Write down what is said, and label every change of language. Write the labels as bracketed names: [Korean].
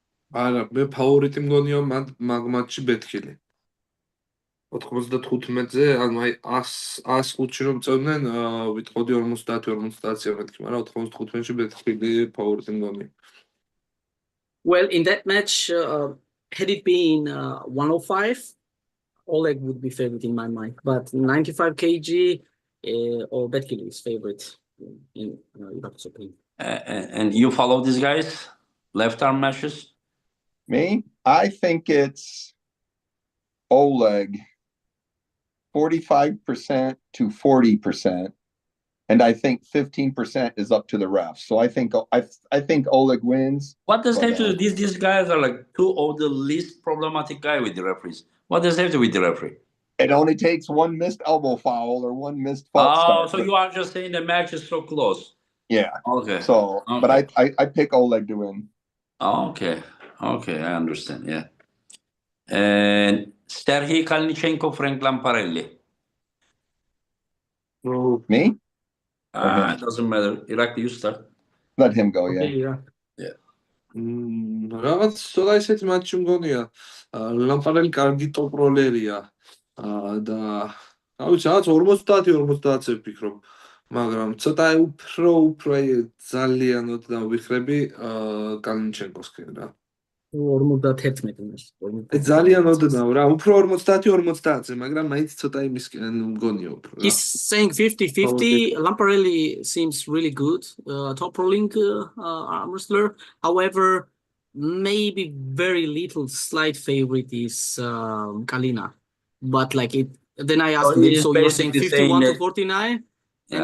[Georgian] არა, მე ფავორიტი მგონია მაგ მატჩში ბეთკილი. 95-ზე, ანუ აი 105-ში რომ წევდნენ, ვიტყოდი 50-50-ია მეთქი, მაგრამ 95-ში ბეთკილი ფავორიტი მგონია. [English] Well, in that match, had it been 105, Oleg would be favorite in my mind, but 95 kg, or Betkili is favorite in Irakli's opinion. And you follow these guys? Left arm matches? Me? I think it's Oleg 45% to 40%, and I think 15% is up to the refs. So I think Oleg wins. What does have to do? These guys are like two of the least problematic guys with the referees. What does have to do with the referee? It only takes one missed elbow foul or one missed false start. So you are just saying the match is so close. Yeah. Okay. So, okay. But I pick Oleg to win. Okay, I understand. Yeah. And Serhiy Kalnichenko, Frank Lamparelli. Me? It doesn't matter. Irakli, you start. Let him go. Okay, yeah. [Georgian] რაღაც ცოტა ისეთი მატჩი მგონია. ლამპარელი კარგი ტოპ როლერია. და რა ვიცი, რაღაც 50-50-ზე ვფიქრობ. მაგრამ ცოტა უფრო ძალიანოდ დავიხრები კალინჩენკოსკენ რა. 51 ძალიან ოდნავ რა, უფრო 50-50-ზე, მაგრამ მაინც ცოტა იმისკენ მგონია უფრო რა. [English] He's saying 50-50. Lamparelli seems really good, top rolling arm wrestler. However, maybe very little slight favorite is Kalina. But like it, then I asked him, he's so you're saying basically saying 51 to that 49? And